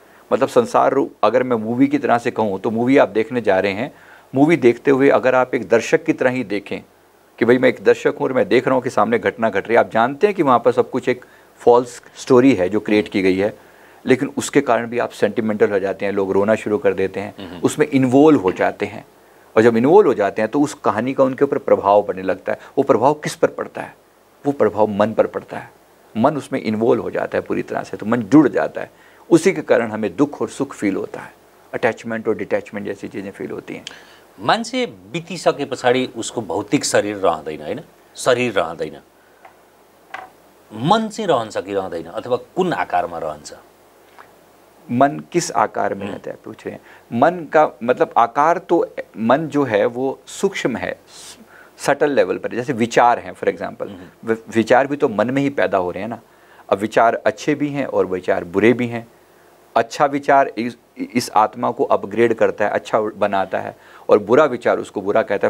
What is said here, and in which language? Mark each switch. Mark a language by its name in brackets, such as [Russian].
[Hindi] मतलब संसार रूप, अगर मैं मूवी की तरह से कहूँ तो मूवी आप देखने जा रहे हैं, मूवी देखते हुए अगर आप एक दर्शक की तरह ही देखें कि भाई मैं एक दर्शक हूँ और मैं देख रहा हूँ कि सामने घटना घट रही है, आप जानते हैं कि वहाँ पर सब कुछ एक फॉल्स स्टोरी है जो क्रिएट की गई है, लेकिन उसके कारण भी आप सेंटिमेंटल हो जाते हैं, लोग रोना शुरू कर देते हैं, उसमें इन्वॉल्व हो जाते हैं। और जब इन्वॉल्व हो जाते हैं तो उस कहानी का उनके ऊपर प्रभाव पड़ने लगता है। वो प्रभाव किस पर पड़ता है? वो प्रभाव मन पर पड़ता है। मन उसमें इन्वॉल्व हो जाता है पूरी तरह से, तो मन जुड़ जाता है। उसी के कारण हमें दुख और सुख फील होता है, अटैचमेंट और डिटैचमेंट जैसी चीज़ें फील होती हैं। [Nepali] मान्छे बितिसके पछाडि उसको भौतिक शरीर रहँदैन, होइन, शरीर रहँदैन, मन चाहिँ रहन्छ कि रहँदैन, अथवा कुन आकारमा रहन्छ? [Hindi] मन किस आकार में रहता है पूछ रहे हैं? मन का मतलब आकार तो, मन जो है वो सूक्ष्म है, सटल लेवल पर। जैसे विचार हैं फॉर एग्जांपल, विचार भी तो मन में ही पैदा हो रहे हैं ना। अब विचार अच्छे भी हैं और विचार बुरे भी हैं। अच्छा विचार इस आत्मा को अपग्रेड करता है, अच्छा बनाता है, और बुरा विचार उसको बुरा कहता है।